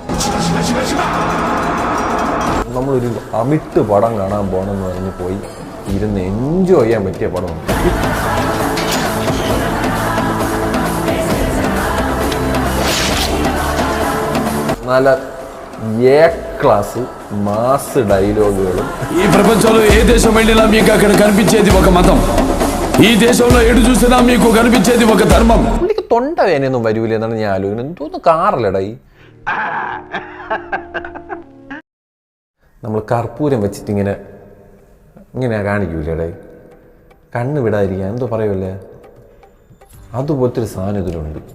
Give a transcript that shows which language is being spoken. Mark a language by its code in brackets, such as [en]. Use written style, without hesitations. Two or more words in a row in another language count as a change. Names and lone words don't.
[ml] നമ്മളൊരു അമിട്ട് പടം കാണാൻ പോകണമെന്ന് പറഞ്ഞ് പോയി ഇരുന്ന് എൻജോയ് ചെയ്യാൻ പറ്റിയ പടമാണ്. [en] നല്ല A class mass dialogues. [te] ఈ ప్రపంచంలో ఏ దేశం వెళ్ళినా మీకు అక్కడ కనిపించేది ఒక మతం. ఈ దేశంలో ఎడు చూసినా మీకు కనిపించేది ఒక ధర్మం. [ml] പുള്ളിക്ക് തൊണ്ട വേനയൊന്നും വരൂല എന്നാണ് ഞാൻ ആലോചിക്കുന്നത്. തോന്നുന്നു കാറല്ലടായി. നമ്മൾ കർപ്പൂരം വെച്ചിട്ട് ഇങ്ങനെ കാണിക്കൂലേ, കണ്ണ് വിടാതിരിക്കാൻ എന്തോ പറയുമല്ലേ, അതുപോലത്തെ ഒരു സാധനം ഇതിലുണ്ട്.